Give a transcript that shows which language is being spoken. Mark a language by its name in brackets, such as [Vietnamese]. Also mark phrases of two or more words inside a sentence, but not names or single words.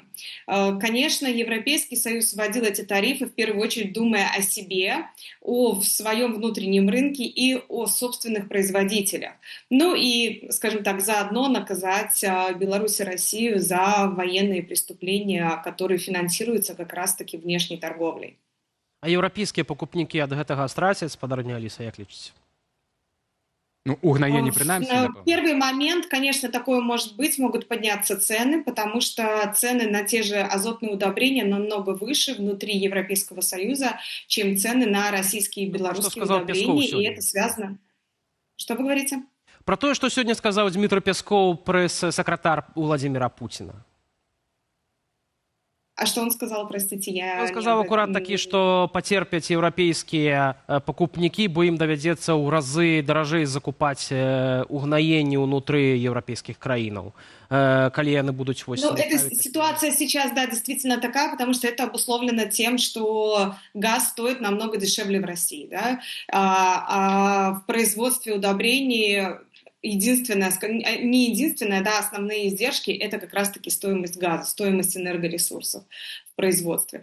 [Russian] Конечно, Европейский Союз вводил эти тарифы, в первую очередь думая о себе, о своем внутреннем рынке и о собственных производителях. Ну и, скажем так, заодно наказать Беларусь и Россию за военные преступления, которые финансируются как раз-таки внешней торговлей. [Belarusian] А еўрапейскія пакупнікі ад гэтага страцяць, спадарня Аліса, як лічыце? Ну, угнаенні прынамсі, [Russian] В первый момент, конечно, такое может быть, могут подняться цены, потому что цены на те же азотные удобрения намного выше внутри Европейского Союза, чем цены на российские и белорусские удобрения, и это связано... Что вы говорите? [Belarusian] Про тое, што сёння сказаў Дмітрий Пескоў, прэс-сакратар Владимира Путина. [Russian] А что он сказал, простите, я... [Belarusian] Он сказал аккурат такі, што пацерпяць еўрапейскія пакупнікі, бо ім давядзецца ў разы даражэй закупаць угнаенні ўнутры еўрапейскіх краінаў, калі яны будуць... Ну, [Russian] эта ситуация сейчас, да, действительно такая, потому что это обусловлено тем, что газ стоит намного дешевле в России, да, а в производстве удобрений... не единственное, да, основные издержки – это как раз-таки стоимость газа, стоимость энергоресурсов в производстве.